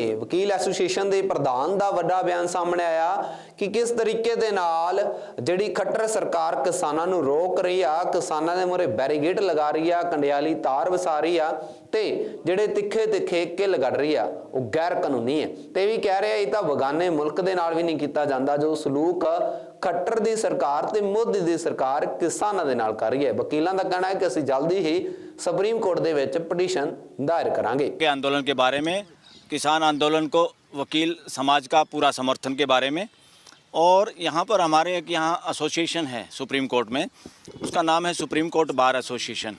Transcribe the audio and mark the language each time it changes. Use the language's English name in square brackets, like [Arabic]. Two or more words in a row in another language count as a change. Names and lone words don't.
[Punjabi] ਵਕੀਲ ਐਸੋਸੀਏਸ਼ਨ ਦੇ ਪ੍ਰਧਾਨ ਦਾ ਵੱਡਾ ਬਿਆਨ ਸਾਹਮਣੇ ਆਇਆ ਕਿ ਕਿਸ ਤਰੀਕੇ ਦੇ ਨਾਲ ਜਿਹੜੀ ਖੱਟਰ ਸਰਕਾਰ ਕਿਸਾਨਾਂ ਨੂੰ ਰੋਕ ਰਹੀ ਆ, ਕਿਸਾਨਾਂ ਦੇ ਮੂਹਰੇ ਬੈਰੀਗੇਡ ਲਗਾ ਰਹੀ ਆ, ਕੰਡਿਆਲੀ ਤਾਰ ਵਸਾ ਰਹੀ ਆ ਤੇ ਜਿਹੜੇ ਤਿੱਖੇ ਕਿੱਲ ਕੱਢ ਰਹੀ ਆ ਉਹ ਗੈਰ ਕਾਨੂੰਨੀ ਹੈ। ਤੇ ਵੀ ਕਹਿ ਰਿਹਾ ਇਹ ਤਾਂ ਬਗਾਨੇ ਮੁਲਕ ਦੇ ਨਾਲ ਵੀ ਨਹੀਂ ਕੀਤਾ ਜਾਂਦਾ ਜੋ ਸਲੂਕ ਖੱਟਰ ਦੀ ਸਰਕਾਰ ਤੇ ਮੋਦੀ ਦੀ ਸਰਕਾਰ ਕਿਸਾਨਾਂ ਦੇ ਨਾਲ ਕਰ ਰਹੀ ਹੈ। ਵਕੀਲਾਂ ਦਾ ਕਹਿਣਾ ਹੈ ਕਿ ਅਸੀਂ ਜਲਦੀ ਹੀ ਸੁਪਰੀਮ ਕੋਰਟ ਦੇ ਵਿਚ ਪਟੀਸ਼ਨ ਦਾਇਰ ਕਰਾਂਗੇ। [Hindi] के आंदोलन के बारे में, किसान आंदोलन को वकील समाज का पूरा समर्थन के बारे में, और यहाँ पर हमारे एक यहाँ एसोसिएशन है सुप्रीम कोर्ट में, उसका नाम है सुप्रीम कोर्ट बार एसोसिएशन।